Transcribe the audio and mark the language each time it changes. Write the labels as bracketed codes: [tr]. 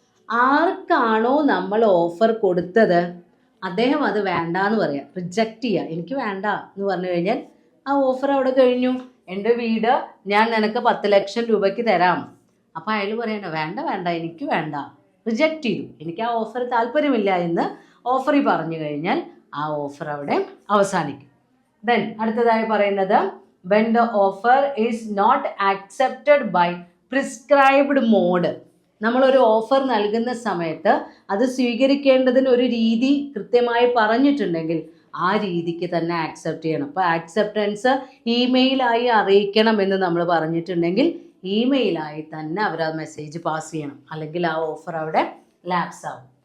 [ml] ആർക്കാണോ നമ്മൾ ഓഫർ കൊടുത്തത് അദ്ദേഹം അത് വേണ്ട എന്ന് പറയാം, റിജക്റ്റ് ചെയ്യുക, എനിക്ക് വേണ്ട എന്ന് പറഞ്ഞു കഴിഞ്ഞാൽ ആ ഓഫർ അവിടെ കഴിഞ്ഞു. എൻ്റെ വീട് ഞാൻ നിനക്ക് 10 ലക്ഷം രൂപയ്ക്ക് തരാം. അപ്പോൾ അയാൾ പറയണ്ട, വേണ്ട വേണ്ട എനിക്ക് വേണ്ട, റിജക്റ്റ് ചെയ്തു, എനിക്ക് ആ ഓഫർ താല്പര്യമില്ല എന്ന് ഓഫറി പറഞ്ഞു കഴിഞ്ഞാൽ ആ ഓഫർ അവിടെ അവസാനിക്കും. [en] then [ml] അടുത്തതായി പറയുന്നത്, [en] when the offer is not accepted by prescribed mode. [ml] നമ്മളൊരു ഓഫർ നൽകുന്ന സമയത്ത് അത് സ്വീകരിക്കേണ്ടതിന് ഒരു രീതി കൃത്യമായി പറഞ്ഞിട്ടുണ്ടെങ്കിൽ ആ രീതിക്ക് തന്നെ ആക്സെപ്റ്റ് ചെയ്യണം. അപ്പോൾ ആക്സെപ്റ്റൻസ് ഇമെയിലായി അറിയിക്കണം എന്ന് നമ്മൾ പറഞ്ഞിട്ടുണ്ടെങ്കിൽ ഇമെയിലായി തന്നെ അവർ ആ മെസ്സേജ് പാസ് ചെയ്യണം, അല്ലെങ്കിൽ ആ ഓഫർ അവിടെ ലാപ്സ് ആവും.